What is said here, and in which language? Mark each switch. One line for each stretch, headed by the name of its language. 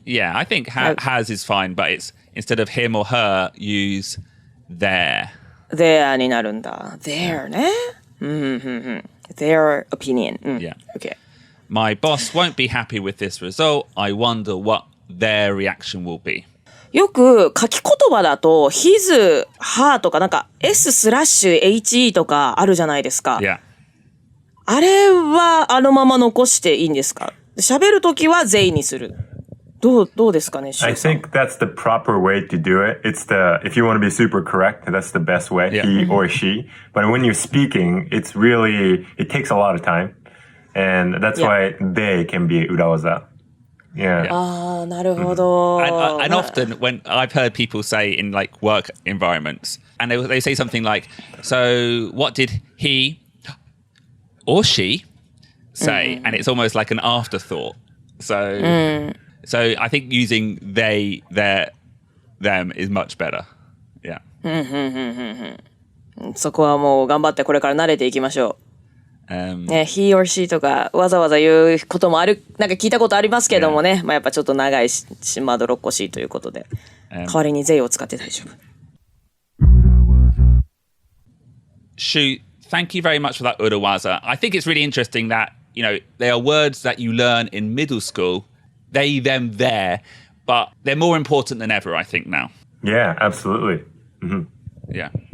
English: Yeah, I think has is fine, but it's instead of him or her, use their. Their
Japanese: になるんだ。
English: Their ね。Their opinion. Yeah. Okay. My boss won't be happy with this result. I wonder what their reaction will be.
Japanese: よく書き言葉だと his, her とかなんか S/HE とかあるじゃないですか。
English: Yeah.
Japanese: あれはあのまま残していいんですか？喋るときは they にする。どうですかね、
English: I think that's the proper way to do it. If you want to be super correct, that's the best way, he or she. But when you're speaking, it takes a lot of time. And that's why they can be 裏技. Yeah.
Japanese: ああ、なるほど。
English: And often when I've heard people say in like work environments, and they say something like, so what did he or she say? And it's almost like an afterthought. So I think using they, their, them is much better. Yeah.
Japanese: そこはもう頑張ってこれから慣れていきましょう。ね、
English: he or she
Japanese: とかわざわざ言うこともなんか聞いたことありますけどもね、まあやっぱちょっと長いしまどろっこしいということで、代わりに they を使って大丈夫。
English: Shu, thank you very much for that urawaza. I think it's really interesting that, you know, they are words that you learn in middle school, they, them, their, but they're more important than ever, I think, now. Yeah, absolutely. Yeah.